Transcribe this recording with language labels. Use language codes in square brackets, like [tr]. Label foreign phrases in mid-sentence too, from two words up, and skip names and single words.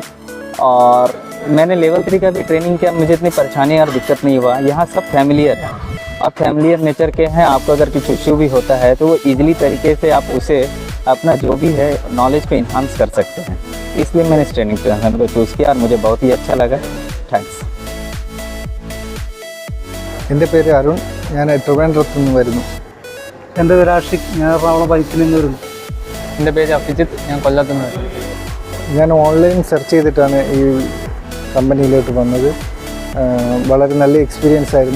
[hi] और मैंने लेवल 3 का भी ट्रेनिंग किया, मुझे इतनी परेशानी और दिक्कत नहीं हुआ. यहाँ सब फैमिलियर है, आप [en] familiar nature [hi] के हैं. आपको अगर कुछ इश्यू भी होता है तो वो ईजिली तरीके से आप उसे अपना जो भी है नॉलेज पे इन्हांस कर सकते हैं. इसलिए मैंने इस [en] training center [hi] को चूज़ किया और मुझे बहुत ही अच्छा लगा. थैंक्स. [ml] എൻ്റെ പേര് അരുൺ. ഞാൻ ട്രിവാൻഡ്രത്ത് നിന്ന് വരുന്നു. എൻ്റെ പേര് ആഷിഖ്. ഞാൻ എറണാകുളം ബൈക്കിൽ നിന്ന് വരുന്നു. എൻ്റെ പേര് അഭിജിത്ത്. ഞാൻ കൊല്ലത്തു നിന്ന് വരുന്നു. ഞാൻ [en] online search [ml] ചെയ്തിട്ടാണ് ഈ കമ്പനിയിലോട്ട് വന്നത്. വളരെ നല്ല എക്സ്പീരിയൻസ് ആയിരുന്നു.